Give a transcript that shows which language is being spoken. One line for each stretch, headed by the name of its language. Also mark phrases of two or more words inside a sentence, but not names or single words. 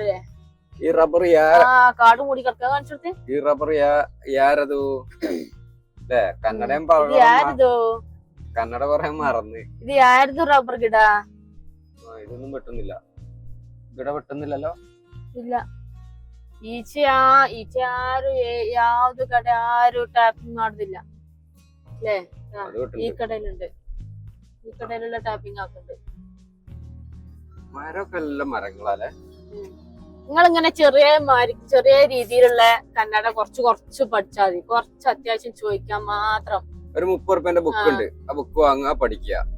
Malayalam: ഈ റബ്ബർ കാട് മൂടി കിടക്കാൻ കാണിച്ചെടുത്ത്. ഈ റബ്ബർ യാരത് അല്ലേ? കന്നഡയും ഇത് ആരുതോ കന്നഡ പറയാൻ മറന്ന്. ഇത് ആരുതോ റബ്ബർ ಗಿಡ ഇതൊന്നും വെട്ടുന്നില്ല. ഇവിടെ വെട്ടുന്നില്ലല്ലോ.
Kannada: ಇಲ್ಲ ಈಚೆ ಯಾರು ಯಾವ್ದು ಕಡೆ ಯಾರು ಟ್ಯಾಪಿಂಗ್ ಮಾಡುದಿಲ್ಲ ಅല്ലേ?
Malayalam: ഈ കടയിലുണ്ട്, ഈ കടയിലുള്ള ടാപ്പിംഗ് ആക്കുന്നുണ്ട്. മരമൊക്കെ എല്ലാം മരങ്ങളല്ലേ? നിങ്ങളിങ്ങനെ ചെറിയ രീതിയിലുള്ള കന്നഡ കുറച്ച് പഠിച്ചാൽ മതി. കുറച്ച് അത്യാവശ്യം ചോദിക്കാൻ മാത്രം. ഒരു 30 റുപ്യന്റെ ബുക്ക് ഉണ്ട്, ആ ബുക്ക് വാങ്ങുക, പഠിക്കുക.